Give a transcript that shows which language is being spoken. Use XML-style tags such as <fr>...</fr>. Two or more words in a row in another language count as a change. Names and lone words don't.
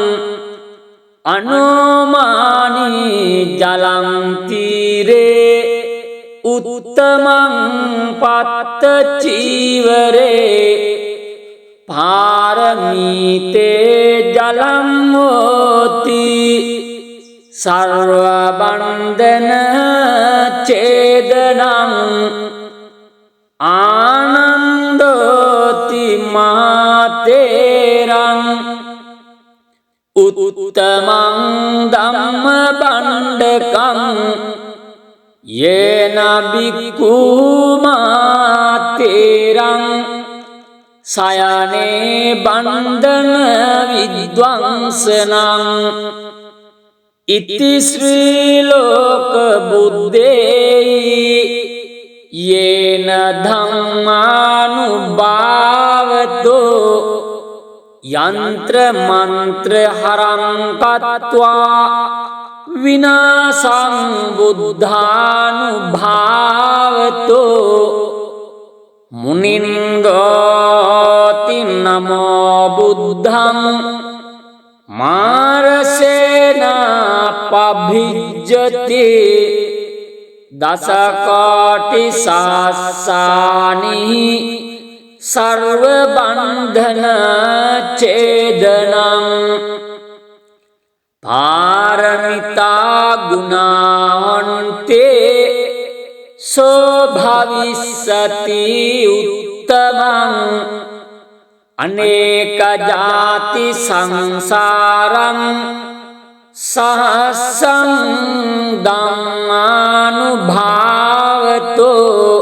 <pi>अनुमानी जलं तीरे उत्तमं पत्तचीवरे पारमीते जलं मोति सर्वबन्धन चेदनं आनन्दोति मातेरं उत्तमं धम्मबण्डकं येन भिक्खु मातेरं සයනේ බන්ධන විද්වංසනං ඉති ශ්‍රී ලෝක බුද්දේහි යේන ධම්මානුභාවතෝ යන්ත්‍ර මන්ත්‍ර හරං කତ୍වා විනාසං බුද්ධානුභාවතෝ මුනින්ගෝති නමෝ බුද්ධං මාරසේන පභිජ්ජති දසකෝටි සහස්සානි සර්ව බන්ධන ඡේදනං පාරමිතා ගුණාන්තේ සෝ භවිස්සති උත්තමං අනේක ජාති සංසාරං සහස්සං ධම්මානුභාවතෝ</pi>